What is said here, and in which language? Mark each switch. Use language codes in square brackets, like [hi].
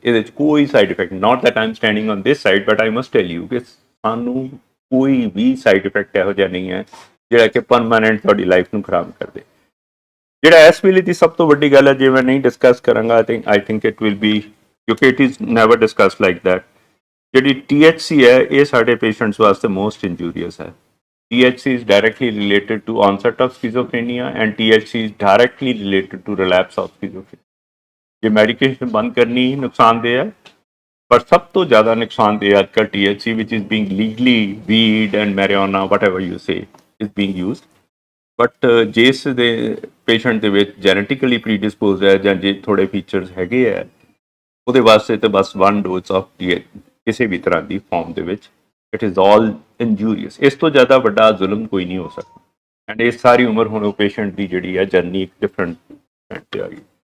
[pa] ਇਹਦੇ 'ਚ ਕੋਈ side effect [en] not that I am standing on this side but I must tell you [pa] ਕਿ ਸਾਨੂੰ ਕੋਈ ਵੀ ਸਾਈਡ ਇਫੈਕਟ ਇਹੋ ਜਿਹਾ ਨਹੀਂ ਹੈ ਜਿਹੜਾ ਕਿ ਪਰਮਾਨੈਂਟ ਤੁਹਾਡੀ ਲਾਈਫ ਨੂੰ ਖਰਾਬ ਕਰ ਦੇ। ਜਿਹੜਾ ਇਸ ਵੇਲੇ ਦੀ ਸਭ ਤੋਂ ਵੱਡੀ ਗੱਲ ਹੈ ਜੇ ਮੈਂ ਨਹੀਂ ਡਿਸਕਸ ਕਰਾਂਗਾ [en] I think it will be [pa] ਕਿਉਂਕਿ [en] It is never discuss like that. [pa] ਜਿਹੜੀ THC ਹੈ ਇਹ ਸਾਡੇ ਪੇਸ਼ੈਂਟਸ ਵਾਸਤੇ ਮੋਸਟ ਇੰਜੂਰੀਅਸ ਹੈ। [en] THC is directly related to onset of schizophrenia and THC is directly related to relapse of schizophrenia। [hi] ये medication बंद करनी ही नुकसानदेह है पर सब तो ज़्यादा नुकसानदेह आजकल [en] THC which is being legally weed and marijuana whatever you say is being used। [pa] But ਜੇ ਇਸ ਦੇ ਪੇਸ਼ੈਂਟ ਦੇ ਵਿੱਚ ਜੈਨੇਟਿਕਲੀ ਪ੍ਰੀਡਿਸਪੋਜ਼ ਹੈ ਜਾਂ ਜੇ ਥੋੜੇ ਫੀਚਰਸ ਹੈਗੇ ਆ, ਉਹਦੇ ਵਾਸਤੇ ਤਾਂ ਬਸ 1 ਡੋਜ਼ ਆਫ ਕਿਸੇ ਵੀ ਤਰ੍ਹਾਂ ਦੀ ਫਾਰਮ ਦੇ ਵਿੱਚ [en] It is all injurious. [pa] ਇਸ ਤੋਂ ਜ਼ਿਆਦਾ ਵੱਡਾ ਜ਼ੁਲਮ ਕੋਈ ਨਹੀਂ ਹੋ ਸਕਦਾ। ਐਂਡ ਇਹ ਸਾਰੀ ਉਮਰ ਹੁਣ ਉਹ ਪੇਸ਼ੈਂਟ ਦੀ ਜਿਹੜੀ ਹੈ ਜਰਨੀ ਇੱਕ ਡਿਫਰੈਂਟ ਤੇ ਆ ਗਈ।